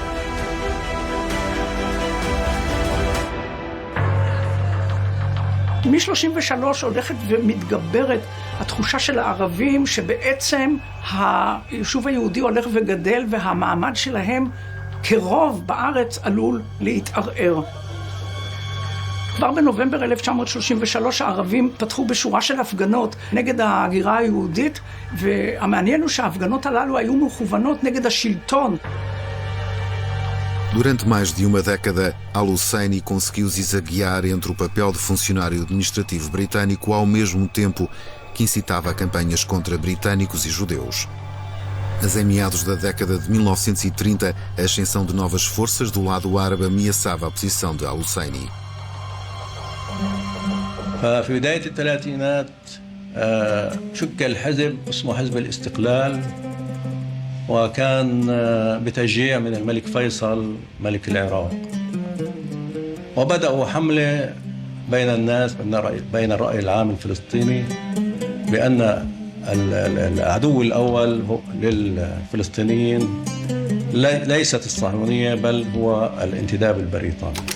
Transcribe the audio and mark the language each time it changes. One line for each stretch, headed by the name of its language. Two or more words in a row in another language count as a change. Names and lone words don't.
Hebrew: מ-33 הולכת ומתגברת התחושה של הערבים שבעצם היישוב היהודי הולך וגדל והמעמד שלהם כרוב בארץ עלול להתערער. כבר בנובמבר 1933 הערבים פתחו בשורה של הפגנות נגד ההגירה היהודית, והמעניין הוא שההפגנות הללו היו מכוונות נגד השלטון.
Portuguese: Durante mais de uma década, Al-Husseini conseguiu zizaguear entre o papel de funcionário administrativo britânico ao mesmo tempo que incitava a campanhas contra britânicos e judeus. Mas em meados da década de 1930, a ascensão de novas forças do lado árabe ameaçava a posição de Al-Husseini.
Arabic: ففي بداية الثلاثينات شكل حزب اسمه حزب الاستقلال، وكان بتشجيع من الملك فيصل ملك العراق، وبدأوا حملة بين الناس بين الرأي العام الفلسطيني بأن العدو الأول للفلسطينيين ليست الصهيونية بل هو الانتداب البريطاني.